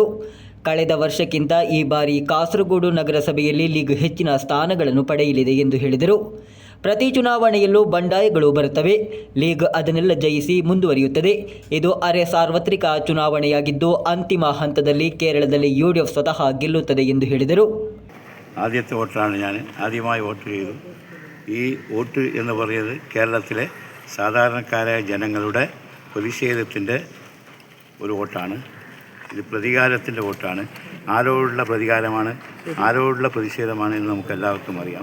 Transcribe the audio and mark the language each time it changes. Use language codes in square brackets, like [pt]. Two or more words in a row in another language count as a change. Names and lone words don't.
[kn] ಕಳೆದ ವರ್ಷಕ್ಕಿಂತ ಈ ಬಾರಿ ಕಾಸರಗೋಡು ನಗರಸಭೆಯಲ್ಲಿ ಲೀಗ್ ಹೆಚ್ಚಿನ ಸ್ಥಾನಗಳನ್ನು ಪಡೆಯಲಿದೆ ಎಂದು ಹೇಳಿದರು. ಪ್ರತಿ ಚುನಾವಣೆಯಲ್ಲೂ ಬಂಡಾಯಗಳು ಬರುತ್ತವೆ. ಲೀಗ್ ಅದನ್ನೆಲ್ಲ ಜಯಿಸಿ ಮುಂದುವರಿಯುತ್ತದೆ. ಇದು ಅರೆ ಸಾರ್ವತ್ರಿಕ ಚುನಾವಣೆಯಾಗಿದ್ದು ಅಂತಿಮ ಹಂತದಲ್ಲಿ കേരളದಲ್ಲಿ UDF ಸ್ವತಃ ಗೆಲ್ಲುತ್ತದೆ ಎಂದು ಹೇಳಿದರು. [ml] ആദ്യത്തെ വോട്ടാണ് ഞാൻ ആദ്യമായി വോട്ട് ചെയ്തു. ഈ വോട്ട് എന്ന് പറയുന്നത് കേരളത്തിലെ സാധാരണക്കാരായ ജനങ്ങളുടെ പ്രതിഷേധത്തിൻ്റെ ഒരു വോട്ടാണ്. ഇത് പ്രതികാരത്തിൻ്റെ വോട്ടാണ്. ആരോടുള്ള പ്രതികാരമാണ്, ആരോടുള്ള പ്രതിഷേധമാണ് എന്ന് നമുക്കെല്ലാവർക്കും അറിയാം.